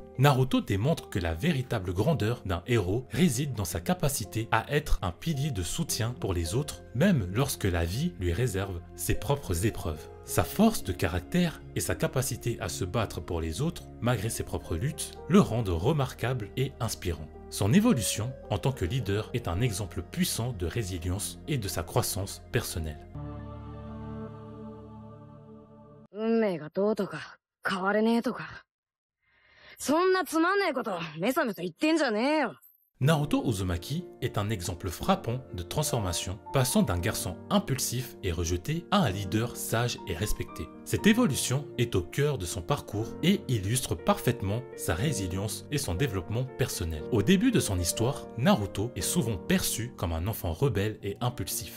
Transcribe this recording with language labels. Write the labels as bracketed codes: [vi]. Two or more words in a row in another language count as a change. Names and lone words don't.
[fr] Naruto démontre que la véritable grandeur d'un héros réside dans sa capacité à être un pilier de soutien pour les autres, même lorsque la vie lui réserve ses propres épreuves. Sa force de caractère et sa capacité à se battre pour les autres, malgré ses propres luttes, le rendent remarquable et inspirant. Son évolution en tant que leader est un exemple puissant de résilience et de sa croissance personnelle. [ja] 運命がどうとか変われねえとかそんなつまんねえことめさめさ言ってんじゃねえよ。 [fr] Naruto Uzumaki est un exemple frappant de transformation, passant d'un garçon impulsif et rejeté à un leader sage et respecté. Cette évolution est au cœur de son parcours et illustre parfaitement sa résilience et son développement personnel. Au début de son histoire, Naruto est souvent perçu comme un enfant rebelle et impulsif.